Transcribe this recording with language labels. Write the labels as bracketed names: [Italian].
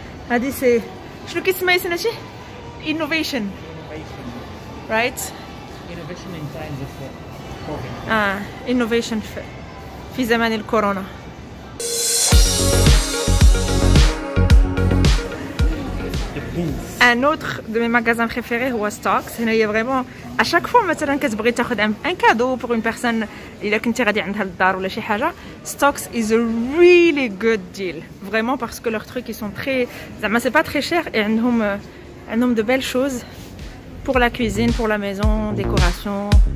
[Arabic] هادي سي شنو كيسمى يسناشي؟ Innovation. [English] Right? Innovation in times of COVID. [Arabic] Innovation في زمان الكورونا. [French] Un autre de mes magasins préférés هو Stocks. [Arabic] هنا هي vraiment à chaque fois مثلا كتبغي تاخذ un cadeau pour une personne إلا كنتي غادي عندها للدار ولا شي حاجة. [English] Stocks is a really good deal. [French] Vraiment parce que leurs trucs ils sont très زعما c'est pas très cher et عندهم de belles choses pour la cuisine, pour la maison, décoration.